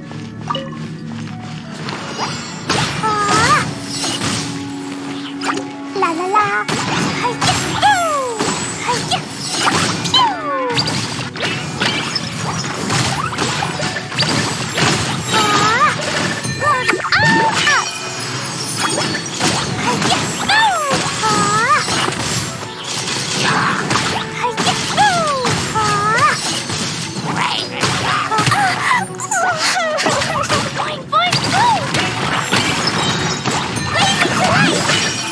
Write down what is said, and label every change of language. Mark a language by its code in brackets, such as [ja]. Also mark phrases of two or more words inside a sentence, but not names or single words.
[en] Ah. La la la. Hi-ya. Ooh. Hi-ya. Pew. Ah. Ah. Hi-ya. Ooh. Ah. Hi-ya. Ooh. Ah. Boing, boing, boing. Blazing light.